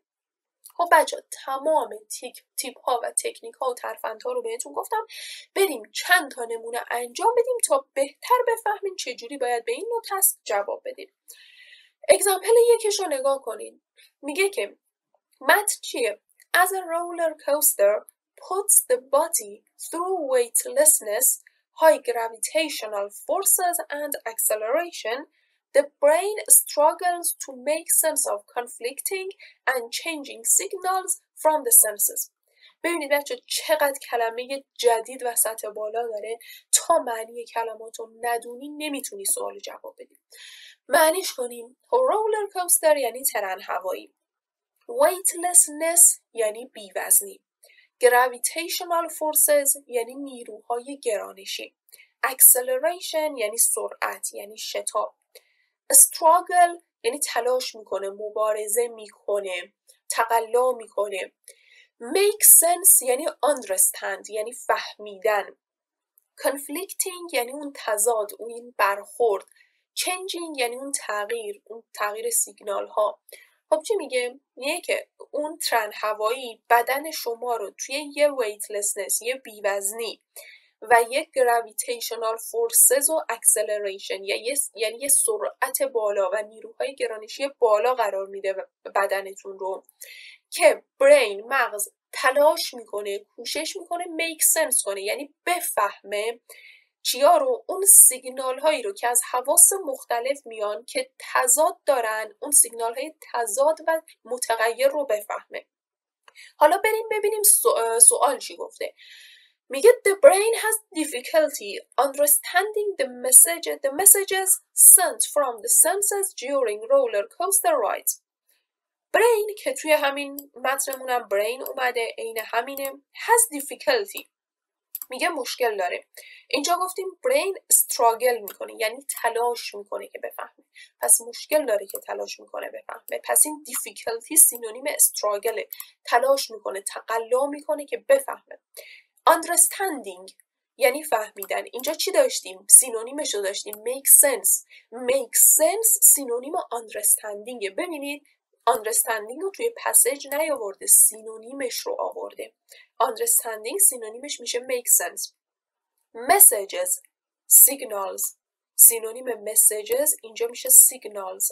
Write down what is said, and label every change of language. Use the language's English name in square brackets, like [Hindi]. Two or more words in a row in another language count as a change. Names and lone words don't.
[Persian] خب بچه تمام تیپ ها و تکنیک ها و ترفندها رو بهتون گفتم. بریم چند تا نمونه انجام بدیم تا بهتر بفهمیم چجوری باید به این نوع تسک جواب بدیم. اگزامپل یکش رو نگاه کنین. میگه که متن چیه؟ [English] As a roller coaster puts the body through weightlessness, high gravitational forces and acceleration, the brain struggles to make sense of conflicting and changing signals from the senses. [Persian] ببینید بچه چقدر کلمه جدید و سطح بالا داره. تا معنی کلمات رو ندونی نمیتونی سوال جواب بدی. معنیش کنیم. رولر کوستر یعنی ترن هوایی. weightlessness یعنی بیوزنی. [English] gravitational forces [Persian] یعنی نیروهای گرانشی. acceleration یعنی سرعت، یعنی شتاب. struggle یعنی تلاش میکنه، مبارزه میکنه، تقلا میکنه. [English] make sense [Persian] یعنی understand یعنی فهمیدن. conflicting یعنی اون تضاد، اون برخورد. changing یعنی اون تغییر سیگنال ها. خب چی میگه؟ میگه که اون ترن هوایی بدن شما رو توی یه weightlessness، یه بیوزنی و یک gravitational forces و acceleration یعنی یه سرعت بالا و نیروهای گرانشی بالا قرار میده بدنتون رو که brain مغز تلاش میکنه، کوشش میکنه [English] make sense [Persian] کنه، یعنی بفهمه چیا رو، اون سیگنال هایی رو که از حواس مختلف میان که تضاد دارن، اون سیگنال های تضاد و متغیر رو بفهمه. حالا بریم ببینیم سوال چی گفته. [English] میگه the brain has difficulty understanding the messages sent from the senses during roller coaster rides. [Persian] brain که توی همین متنمونم brain اومده، عین همینه. [English] has difficulty [Persian] میگه مشکل داره. اینجا گفتیم [English] brain struggle [Persian] میکنه، یعنی تلاش میکنه که بفهمه. پس مشکل داره که تلاش میکنه بفهمه. پس این difficulty سینونیم struggle، تلاش میکنه، تقلا میکنه که بفهمه. understanding یعنی فهمیدن. اینجا چی داشتیم؟ سینونیمش رو داشتیم [English] make sense [Persian] سینونیم understanding. ببینید understanding رو توی پسیج نیاورده، سینونیمش رو آورده. [English] understanding [Persian] سینونیمش میشه [English] make sense. messages signals [Persian] سینونیم [English] messages [Persian] اینجا میشه [English] signals.